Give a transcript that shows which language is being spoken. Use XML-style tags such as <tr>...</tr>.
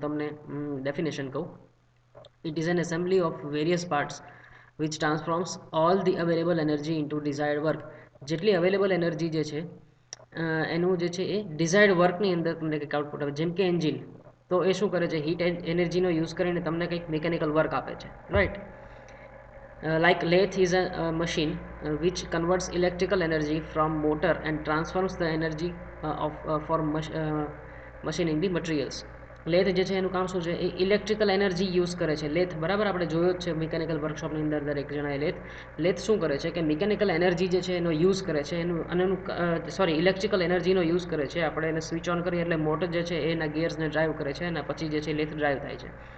<gu>હું તમને ડેફિનેશન કહું.</gu> <en>It is an assembly of various parts which transforms all the available energy into desired work.</en> <gu>જેટલી available energy જે છે એનું જે છે એ ડિઝાયર્ડ વર્કની અંદર તમને કંઈક આઉટપુટ આપે. જેમ કે એન્જિન, તો એ શું કરે છે, હીટ એનર્જીનો યુઝ કરીને તમને કંઈક મિકેનિકલ વર્ક આપે છે.</gu> <en>Right, like lathe is a machine which converts electrical energy from motor and transforms the energy for machining the materials.</en> <gu>Lathe જે છે એનું કામ શું છે, એ ઇલેક્ટ્રિકલ એનર્જી યુઝ કરે છે. લેથ બરાબર આપણે જોયો જ છે મિકેનિકલ વર્કશોપની અંદર દરેક જણાએ. લેથ શું કરે છે કે મિકેનિકલ એનર્જી જે છે એનો યુઝ કરે છે, ઇલેક્ટ્રિકલ એનર્જીનો યુઝ કરે છે. આપણે એને સ્વિચ ઓન કરીએ એટલે મોટર જે છે એના ગિયર્સને ડ્રાઈવ કરે છે અને પછી જે છે લેથ ડ્રાઈવ થાય છે.</gu>